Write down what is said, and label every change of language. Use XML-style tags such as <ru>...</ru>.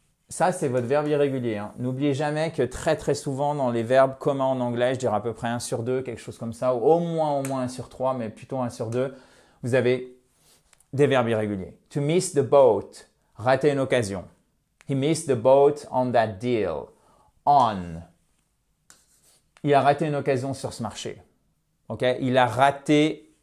<fr>Ça, c'est votre verbe irrégulier. Hein. N'oubliez jamais que très souvent dans les verbes communs en anglais, je dirais à peu près 1 sur 2, quelque chose comme ça, ou au moins 1 sur 3, mais plutôt 1 sur 2, vous avez des verbes irréguliers.</fr> <en>To miss the boat.</en> <fr>Rater une occasion.</fr> <en>He missed the boat on that deal. On.</en> <fr>Il a raté une occasion sur ce marché. Okay? Il a raté</fr>